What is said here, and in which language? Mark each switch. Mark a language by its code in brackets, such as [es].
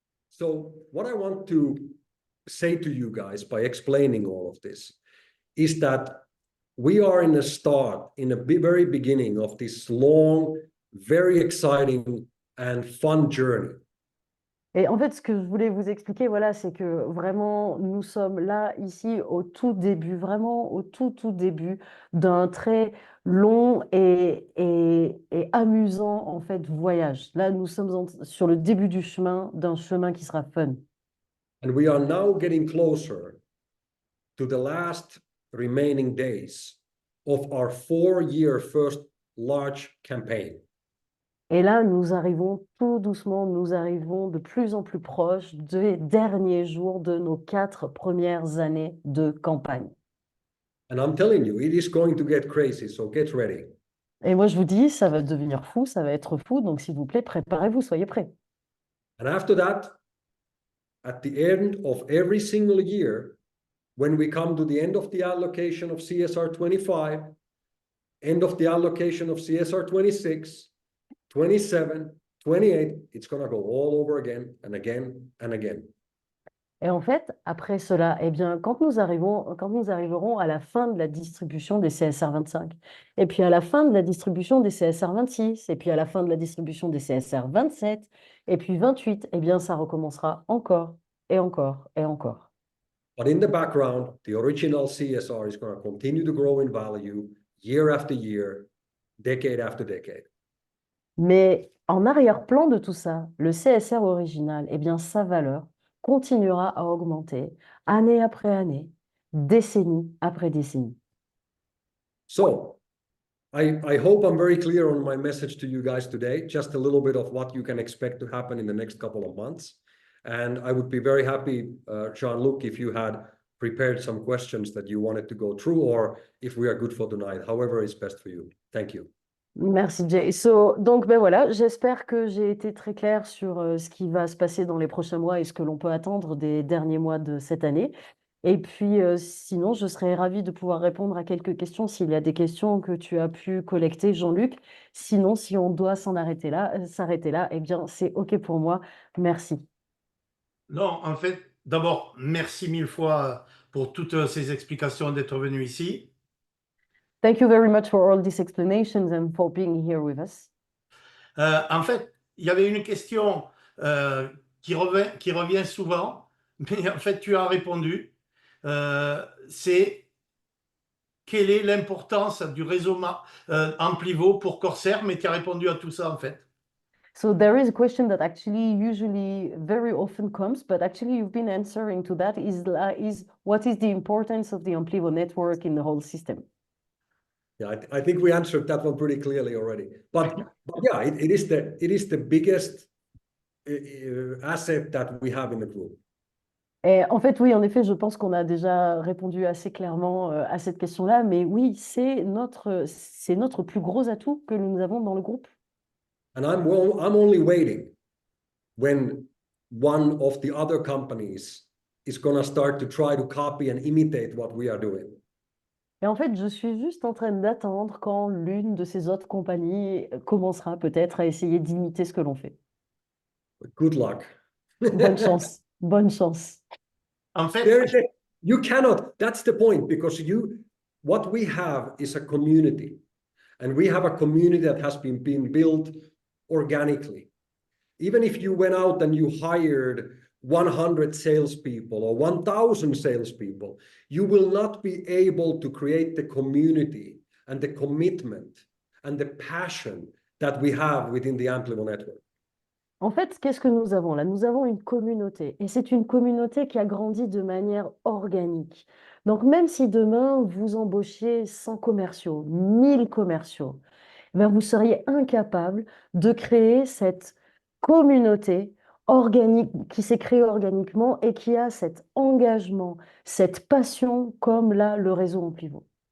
[en] So what I want to say to you guys by explaining all of this is that we are in the start, in the very beginning of this long, very exciting and fun journey. [fr] Et en fait, ce que je voulais vous expliquer, voilà, c'est que vraiment, nous sommes là, ici, au tout début, vraiment au tout début d'un très long et amusant, en fait, voyage. Là, nous sommes sur le début du chemin, d'un chemin qui sera fun. [en] And we are now getting closer to the last remaining days of our 4-year first large campaign. [fr] Et là, nous arrivons tout doucement, nous arrivons de plus en plus proches des derniers jours de nos 4 premières années de campagne. [en] And I'm telling you, it is going to get crazy, so get ready. [fr] Et moi, je vous dis, ça va devenir fou, ça va être fou, donc s'il vous plaît, préparez-vous, soyez prêts. [en] And after that, at the end of every single year, when we come to the end of the allocation of CSR 25, end of the allocation of CSR 26, 27, 28, it's going to go all over again and again and again. [fr] Et en fait, après cela, eh bien, quand nous arriverons à la fin de la distribution des CSR 25, et puis à la fin de la distribution des CSR 26, et puis à la fin de la distribution des CSR 27, et puis 28, eh bien, ça recommencera encore et encore et encore. [en] But in the background, the original CSR is going to continue to grow in value year after year, decade after decade. [fr] Mais en arrière-plan de tout ça, le CSR original, eh bien, sa valeur continuera à augmenter année après année, décennie après décennie. [en] So I hope I'm very clear on my message to you guys today, just a little bit of what you can expect to happen in the next couple of months. And I would be very happy, Jean-Luc, if you had prepared some questions that you wanted to go through, or if we are good for tonight, however is best for you. Thank you. [fr] Merci Jay. Donc ben voilà, j'espère que j'ai été très claire sur ce qui va se passer dans les prochains mois et ce que l'on peut attendre des derniers mois de cette année. Et puis sinon, je serais ravie de pouvoir répondre à quelques questions s'il y a des questions que tu as pu collecter, Jean-Luc. Sinon, si on doit s'arrêter là, eh bien c'est OK pour moi. Merci. Non, en fait, d'abord, merci mille fois pour toutes ces explications d'être venu ici. [en] Thank you very much for all these explanations and for being here with us. [fr] En fait, il y avait une question qui revient souvent, mais en fait, tu as répondu. C'est quelle est l'importance du réseau en pivot pour CORSAIR, mais tu as répondu à tout ça en fait. [en] So there is a question that actually usually very often comes, but actually you've been answering to that is what is the importance of the Amplivo network in the whole system? Yeah, I think we answered that one pretty clearly already. But yeah, it is the biggest asset that we have in the group. [fr] Et en fait, oui, en effet, je pense qu'on a déjà répondu assez clairement à cette question-là, mais oui, c'est notre plus gros atout que nous avons dans le groupe. [en] And I'm only waiting when one of the other companies is going to start to try to copy and imitate what we are doing. [fr] Et en fait, je suis juste en train d'attendre quand l'une de ces autres compagnies commencera peut-être à essayer d'imiter ce que l'on fait. [en] Good luck. [fr] Bonne chance, bonne chance. En fait, [en] you cannot, that's the point, because what we have is a community, and we have a community that has been built organically. Even if you went out and you hired 100 salespeople or 1,000 salespeople, you will not be able to create the community and the commitment and the passion that we have within the Amplivo network. [fr] En fait, qu'est-ce que nous avons là? Nous avons une communauté et c'est une communauté qui a grandi de manière organique. Donc, même si demain vous embauchiez 100 commerciaux, 1000 commerciaux, eh bien, vous seriez incapable de créer cette communauté organique qui s'est créée organiquement et qui a cet engagement, cette passion comme là le réseau en pivot.